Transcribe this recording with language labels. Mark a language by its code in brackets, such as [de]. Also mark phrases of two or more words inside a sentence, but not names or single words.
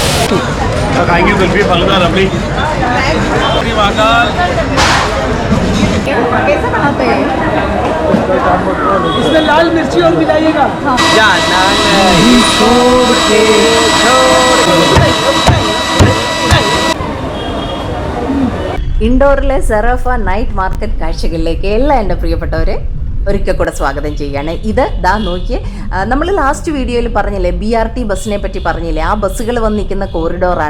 [hi] खाएंगे कुल्फी फलूदा रबड़ी कैसे बनाते हैं? इसमें लाल मिर्ची और मिलाइएगा। [ml] ഇൻഡോറിലെ സെറഫ [en] night market [ml] കാഴ്ചകളിലേക്ക് എല്ലാ എൻ്റെ പ്രിയപ്പെട്ടവരെ ഒരിക്കൽ കൂടെ സ്വാഗതം ചെയ്യുകയാണ്. ഇത് ദാ നോക്കിയേ, നമ്മൾ [en] last video [ml] പറഞ്ഞില്ലേ BRT ബസ്സിനെ പറ്റി പറഞ്ഞില്ലേ, ആ ബസ്സുകൾ വന്ന് നിൽക്കുന്ന കോറിഡോറാണ്.